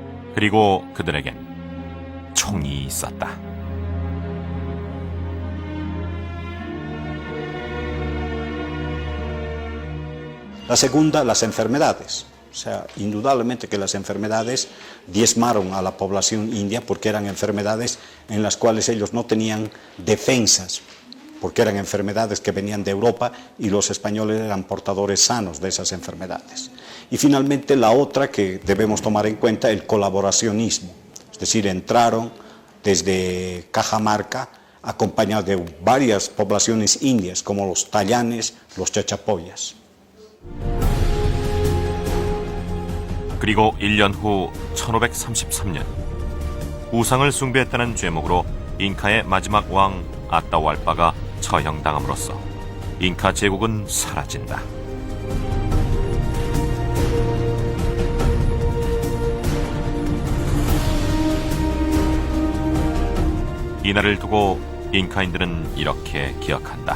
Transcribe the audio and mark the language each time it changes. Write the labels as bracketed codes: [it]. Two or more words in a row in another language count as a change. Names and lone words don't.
[ko] 그리고 그들에겐 총이 있었다. [es] La segunda, las enfermedades. O sea, indudablemente que las enfermedades diezmaron a la población india porque eran enfermedades en las cuales ellos no tenían defensas, porque eran enfermedades que venían de Europa y los españoles eran portadores sanos de esas enfermedades. Y finalmente la otra que debemos tomar en cuenta, el colaboracionismo. Es decir, entraron desde Cajamarca acompañados de varias poblaciones indias como los tallanes, los chachapoyas. [ko] 그리고 1년 후 1533년 우상을 숭배했다는 죄목으로 잉카의 마지막 왕 아따왈파가 처형당함으로써 잉카 제국은 사라진다. 이날을 두고 잉카인들은 이렇게 기억한다.